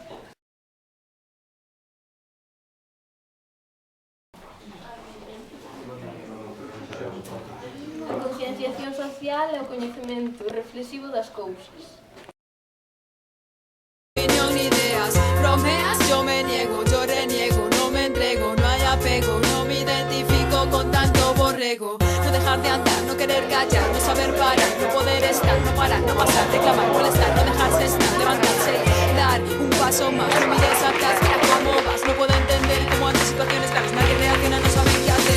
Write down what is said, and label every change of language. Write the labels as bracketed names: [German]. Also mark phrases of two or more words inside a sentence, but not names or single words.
[Galician] A concienciación social é o coñecemento reflexivo das cousas. [Spanish] Opinión ni ideas, bromeas, yo me niego, yo reniego, no me entrego, no hay apego, no me identifico con tanto borrego. No dejar de andar, no querer callar, no saber parar, no poder estar, no parar, no pasar, reclamar, molestar, no dejarse estar, levantarse, dar un paso más, no mires atrás, mira cómo vas, no puedo entender cómo ante situaciones graves nadie reacciona, no sabe qué hacer.